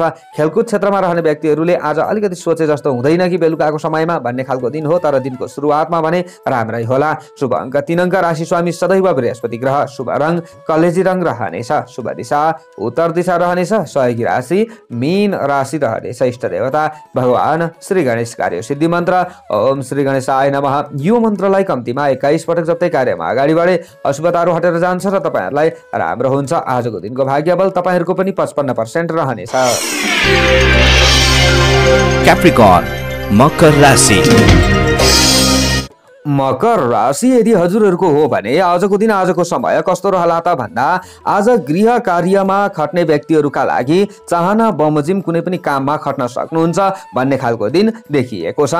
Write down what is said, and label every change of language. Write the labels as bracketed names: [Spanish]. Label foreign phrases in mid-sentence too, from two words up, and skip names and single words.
[Nepali] खेलकुद क्षेत्रमा रहने व्यक्तिहरुले आज अलिकति सोचे जस्तो हुँदैन कि बेलुकाको समयमा भन्ने खालको दिन हो, तर दिनको सुरुवातमा भने राम्रै होला। शुभ अङ्क 3 अङ्क, राशि स्वामी सदैव बृहस्पति ग्रह, शुभ रङ कलेजी रङ रहनेछ, शुभ दिशा उत्तर दिशा रहनेछ, सहयोगी राशि मीन राशि रहनेछ। इष्ट देवता भगवान श्री गणेश। कार्य सिद्धि मन्त्र [Sanskrit] ओम श्री गणेशाय नमः। [Nepali] यो मन्त्रलाई कम्तीमा 21 पटक जप्दै कार्यमा अगाडि बढे अशुभताहरू हटेर जान्छ र तपाईहरुलाई राम्रो हुन्छ। आजको दिनको भाग्यबल तपाईहरुको पनि 55% रहनेछ। Capricorn, मकर राशि। मकर राशि यदि हजुरहरूको हो भने आजको दिन आजको समय कस्तो रहला त भन्दा आज गृह कार्यमा खट्ने व्यक्तिहरूका लागि चाहना बमोजिम कुनै पनि काममा खट्न सक्नुहुन्छ भन्ने खालको दिन देखिएको छ।